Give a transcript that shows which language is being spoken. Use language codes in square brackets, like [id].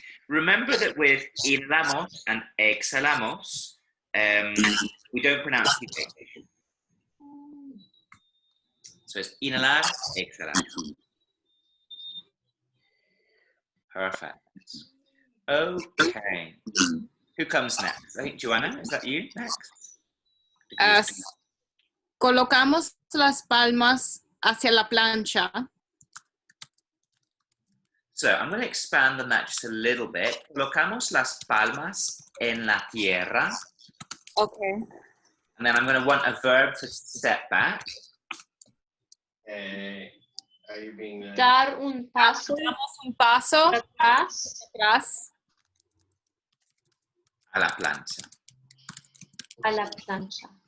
[en] Remember that with inhalamos and exhalamos, we don't pronounce the H. So it's inhalar, exhalar. Perfect. Okay. Who comes next? I think Joanna, is that you next? [es] Colocamos las palmas hacia la plancha. [en] So I'm going to expand on that just a little bit. [es] Colocamos las palmas en la tierra. [en] Okay. And then I'm going to want a verb to step back. Are you being [es] Dar un paso Damos un paso atrás atrás A la plancha. a la plancha.